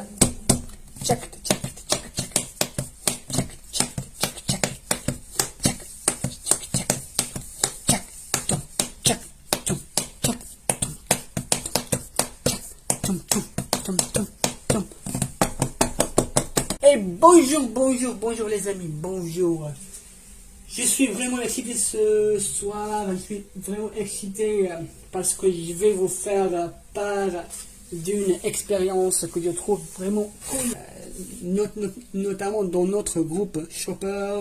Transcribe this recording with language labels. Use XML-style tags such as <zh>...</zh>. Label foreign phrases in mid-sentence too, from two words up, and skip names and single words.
<fr>Check check check check. Check check check check. Check check check. Check tum check tum check tum. Et bonjour les amis, bonjour. Je suis vraiment excité ce soir, je suis vraiment excité parce que je vais vous faire part d'une expérience que je trouve vraiment cool, notamment dans notre groupe Shopper.</fr>